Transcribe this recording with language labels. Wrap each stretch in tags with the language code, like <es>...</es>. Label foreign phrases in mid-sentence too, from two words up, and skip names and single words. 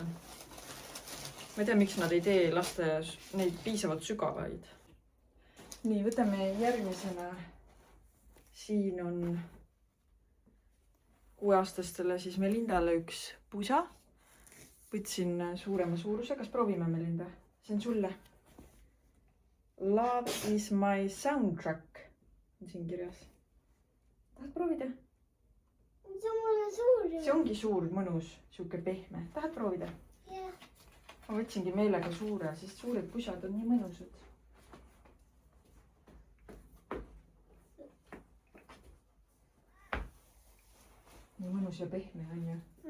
<et>ma ei tea, miks nad ei tee laste neid piisavalt sügavaid. nii, võtame järgmisena. siin on 6-aastastele siis Melindale üks pusa. võtsin suurema suuruse. kas proovime, Melinda? see on sulle.</et> <en>Love is my soundtrack</en> <et>on siin kirjas. tahad proovida? see on mulle suur. see ongi suur, mõnus, sihuke pehme. tahad proovida? jah. ma võtsingi meelega suure, sest suured pusad on nii mõnusad. nii mõnus ja pehme on ju.</et>